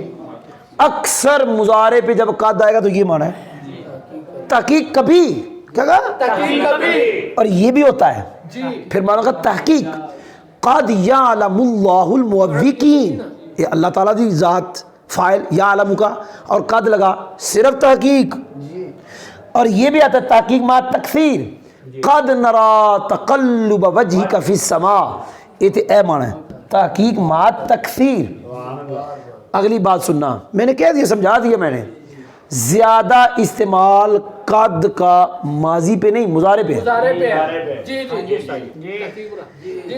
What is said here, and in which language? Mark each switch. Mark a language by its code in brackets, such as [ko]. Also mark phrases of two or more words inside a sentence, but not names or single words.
[ur] اکثر مضارع پہ جب قد آئے گا تو یہ معنی ہے تحقیق کبھی، کیا کہا؟ تحقیق کبھی، اور یہ بھی ہوتا ہے پھر معنی کا تحقیق [ar] قد یعلم اللہ الموقین، [ur] یہ اللہ تعالیٰ دی ذات فاعل یعلم کا، اور قد لگا صرف تحقیق۔ اور یہ بھی آتا ہے تحقیق ما تکثیر، [ar] قد نرا تقلب وجہک فی السماء، [ur] یہ تو اے معنی ہے تحقیق ما تکثیر۔ اگلی بات سننا، میں نے کہہ دیا، سمجھا دیا میں نے، زیادہ استعمال قد کا ماضی پہ نہیں مضارع پہ ہے، مضارع پہ ہے۔ جی جی جی جی